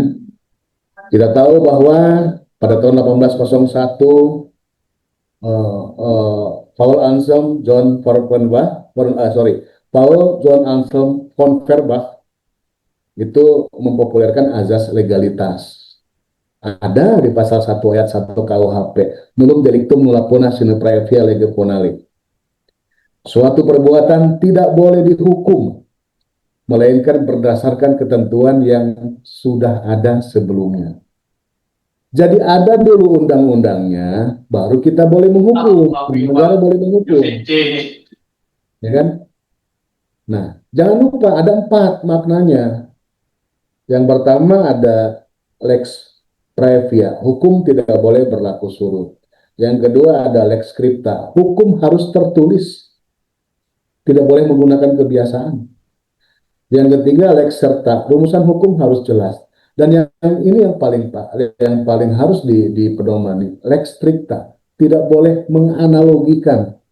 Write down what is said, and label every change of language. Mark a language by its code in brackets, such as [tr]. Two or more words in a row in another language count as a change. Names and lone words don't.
[id] Kita tahu bahwa pada tahun 1801 Paul Anselm John Feuerbach, Paul John Anselm von Feuerbach itu mempopulerkan azas legalitas. Ada di pasal 1 ayat 1 KUHP, [la] nulum delictum nulla puna sine praevia lege ponali. [id] Suatu perbuatan tidak boleh dihukum, melainkan berdasarkan ketentuan yang sudah ada sebelumnya. Jadi ada dulu undang-undangnya, baru kita boleh menghukum, negara boleh menghukum, ya kan? Nah, jangan lupa ada 4 maknanya. Yang pertama ada [la] lex previa, [id] hukum tidak boleh berlaku surut. Yang kedua ada [la] lex scripta, [id] hukum harus tertulis, tidak boleh menggunakan kebiasaan. Yang ketiga [la] lex serta, [id] rumusan hukum harus jelas. Dan yang ini yang paling harus dipedomani, [la] lex stricta, [id] tidak boleh menganalogikan.